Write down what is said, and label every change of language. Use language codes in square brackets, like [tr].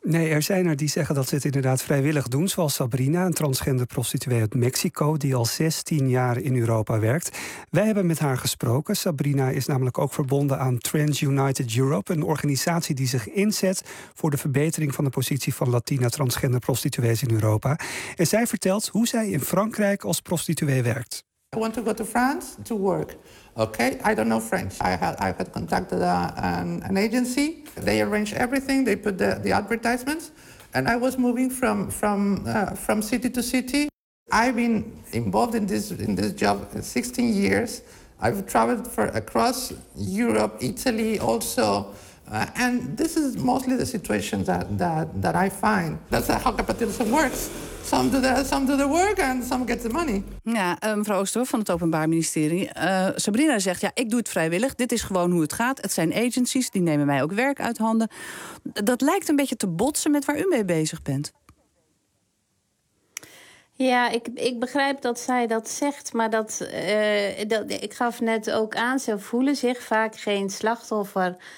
[nl] Nee, er zijn er die zeggen dat ze het inderdaad vrijwillig doen. Zoals Sabrina, een transgender prostituee uit Mexico, die al 16 jaar in Europa werkt. Wij hebben met haar gesproken. Sabrina is namelijk ook verbonden aan Trans United Europe, een organisatie die zich inzet voor de verbetering van de positie van Latina transgender prostituees in Europa. En zij vertelt hoe zij in Frankrijk als prostituee werkt. [en] I want to go to France to work. Okay, I don't know French. I had contacted an agency. They arrange everything. They put the advertisements, and I was moving from city to city. I've been involved in this job 16 years. I've traveled across Europe, Italy, also, and this is mostly the situation that I find. That's how capitalism works. Some do the work and some get the money. [nl] Ja, mevrouw Oosterhoff van het Openbaar Ministerie. Sabrina zegt, ja, ik doe het vrijwillig. Dit is gewoon hoe het gaat. Het zijn agencies, die nemen mij ook werk uit handen. Dat lijkt een beetje te botsen met waar u mee bezig bent. Ja, ik begrijp dat zij dat zegt. Maar dat ik gaf net ook aan, ze voelen zich vaak geen slachtoffer.